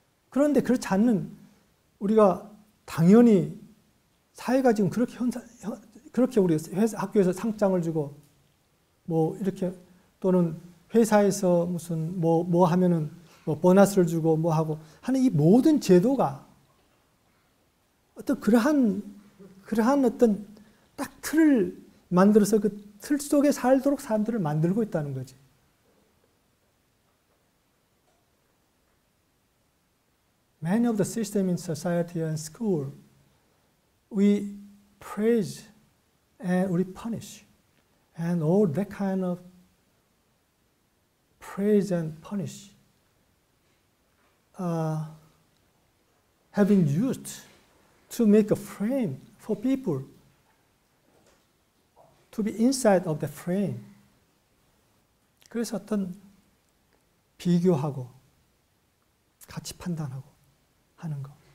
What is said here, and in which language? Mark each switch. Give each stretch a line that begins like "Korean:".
Korean: 그런데 그렇지 않는 우리가 당연히 사회가 지금 그렇게 우리 학교에서 상장을 주고 뭐 이렇게 또는 회사에서 무슨 뭐 하면은 뭐 보너스를 주고 뭐 하고 하는 이 모든 제도가 어떤 그러한 어떤 딱 틀을 만들어서 그 틀 속에 살도록 사람들을 만들고 있다는 거지.
English: Many of the systems in society and school, we praise and we punish. And all that kind of praise and punish have been used to make a frame for people to be inside of the frame.
Korean: 그래서 어떤 비교하고 가치 판단하고 하는 거.